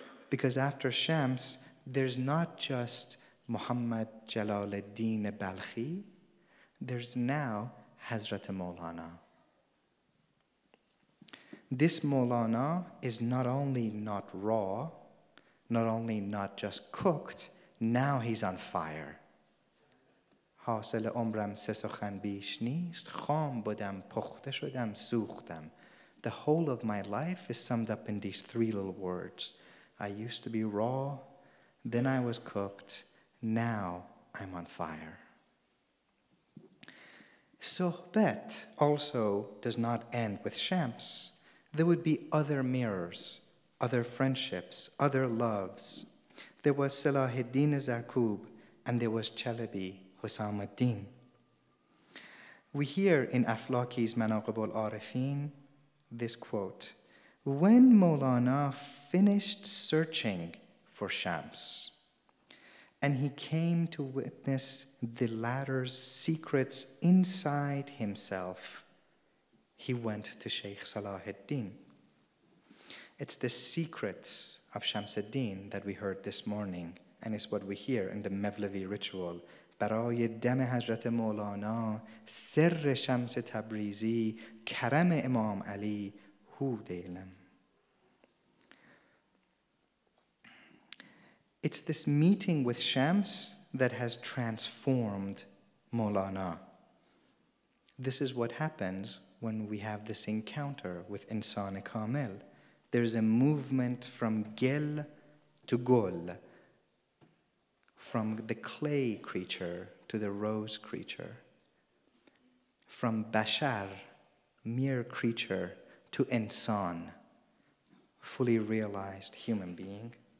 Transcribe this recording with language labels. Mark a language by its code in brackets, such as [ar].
[en] Because after Shams, there's not just Muhammad Jalaluddin Balkhi, there's now Hazrat Mawlana. This Mawlana is not only not raw, not only not just cooked, now he's on fire. [fa] حاصل عمرم سه سخن بیش نیست خام بودم پخته شدم سوختم. [en] The whole of my life is summed up in these three little words. I used to be raw, then I was cooked, now I'm on fire. Sohbet also does not end with Shams. There would be other mirrors, other friendships, other loves. There was Salahuddin Zarkub and there was Chalabi Husam ad-Din. We hear in Aflaki's Manaqib al-Arifin this quote, when Mawlana finished searching for Shams and he came to witness the latter's secrets inside himself, he went to Shaykh Salahuddin. It's the secrets of Shams ad-Din that we heard this morning, and it's what we hear in the Mevlevi ritual. برای دم حضرت مولانا سر شمس تبریزی کرم امام علی هود علم. It's this meeting with Shams that has transformed Mawlana. This is what happens when we have this encounter with Insan Kamil. There's a movement from Gel to Gol, from the clay creature to the rose creature, from Bashar, mere creature, to Insan, fully realized human being.